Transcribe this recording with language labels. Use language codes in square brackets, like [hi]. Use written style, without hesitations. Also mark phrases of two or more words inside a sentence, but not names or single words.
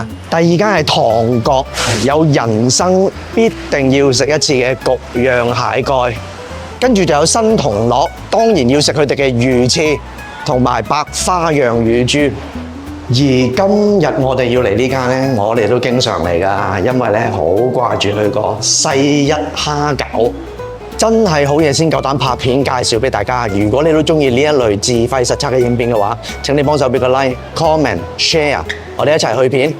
[yue] 第二間係唐國，有人生必定要食一次嘅焗釀蟹蓋，跟住就有新同樂，當然要食佢哋嘅魚翅同埋百花釀乳豬。而今日我哋要嚟呢間咧，我哋都經常嚟㗎，因為咧好掛住佢個西一蝦餃。真係好嘢先夠膽拍片介紹俾大家。如果你都中意呢一類自費實測嘅影片嘅話，請你幫手俾個 [en] like、comment、share， [yue] 我哋一齊去片。